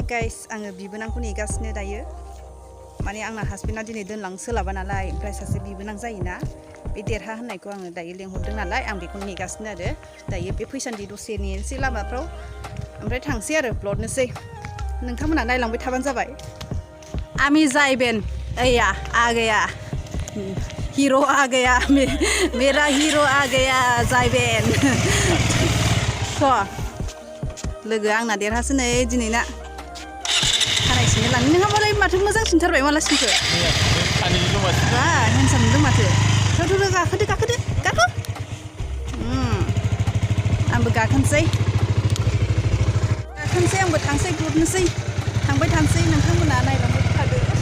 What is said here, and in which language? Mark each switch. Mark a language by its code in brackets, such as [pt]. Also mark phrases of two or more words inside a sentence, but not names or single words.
[brx] गाइस आङो बिबोनांखौ नेगासिनो दायो माने आंना हासबेन्डआ दिनै दोनलांनो सोलाबा नालाय ओमफ्राय सासे बिबोनां जायोना बे देरहा होननायखौ आङो दायो लेंहरदों नालाय आं बेखौनो नेगासिनो आरो दायो बे फैसान्दि दसे नेनोसै लामाफ्राव ओमफ्राय थांसै आरो ब्लडनोसै नोंथांमोना नायलांबाय थाबानो जाबाय आमी जायबेन ओया [hi] आ गया हीरो आ गया [brx] मेरा हीरो आ गया जायबेन लोगो आंना देरहासो नै दिनैना खानाय सिननो लांनो नोंहा मालाय माथो मोजां सिनथारबाय माला सिनखो बा हेन्डसाम नुदों माथो थ' गाखो आंबो गाखोनोसै आंबो थांसै गुरनोसै थांबाय थानोसै नोंथांमोना नायलांबाय थादो